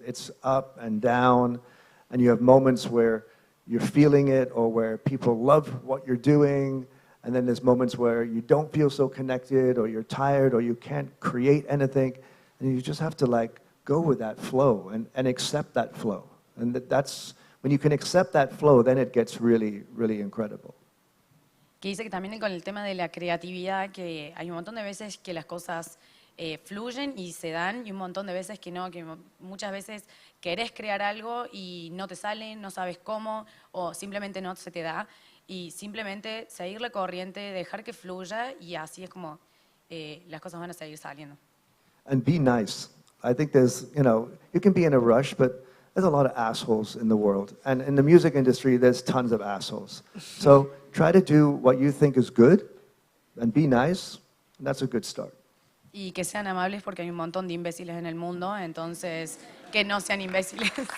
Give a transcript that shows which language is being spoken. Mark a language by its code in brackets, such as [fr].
[en] It's up and down, and you have moments where you're feeling it or where people love what you're doing, and then there's moments where you don't feel so connected or you're tired or you can't create anything, and you just have to, like, go with that flow and accept that flow. And that's, when you can accept that flow, then it gets really, really incredible. [es] Que dice que también con el tema de la creatividad, que hay un montón de veces que las cosas fluyen y se dan, y un montón de veces que no, que muchas veces querés crear algo y no te sale, no sabes cómo, o simplemente no se te da, y simplemente seguir la corriente, dejar que fluya, y así es como las cosas van a seguir saliendo. [en] And be nice. I think there's, you know, you can be in a rush, but there's a lot of assholes in the world. And in the music industry, there's tons of assholes. So try to do what you think is good and be nice, and that's a good start. [es] Y que sean amables porque hay un montón de imbéciles en el mundo, entonces que no sean imbéciles.